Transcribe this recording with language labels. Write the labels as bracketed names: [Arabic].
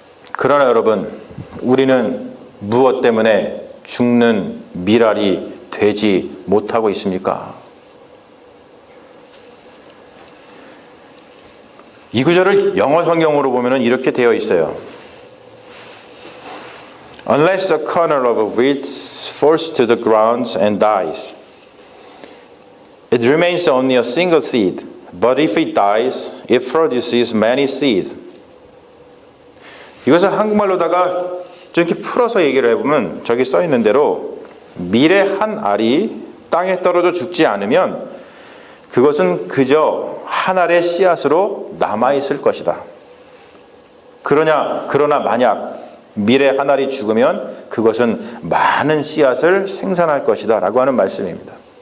[Korean] 그러나 여러분, 우리는 무엇 때문에 죽는 미랄이 되지 못하고 있습니까? 이 구절을 영어 성경으로 보면 이렇게 되어 있어요. [English] Unless a kernel of wheat falls to the ground and dies, it remains only a single seed. But if it dies, it produces many seeds. [Korean] 이것을 한국말로다가 이렇게 풀어서 얘기를 해보면 저기 써 있는 대로 밀의 한 알이 땅에 떨어져 죽지 않으면 그것은 그저 한 알의 씨앗으로 남아있을 것이다. 그러나 만약 밀의 한 알이 죽으면 그것은 많은 씨앗을 생산할 것이다 라고 하는 말씀입니다.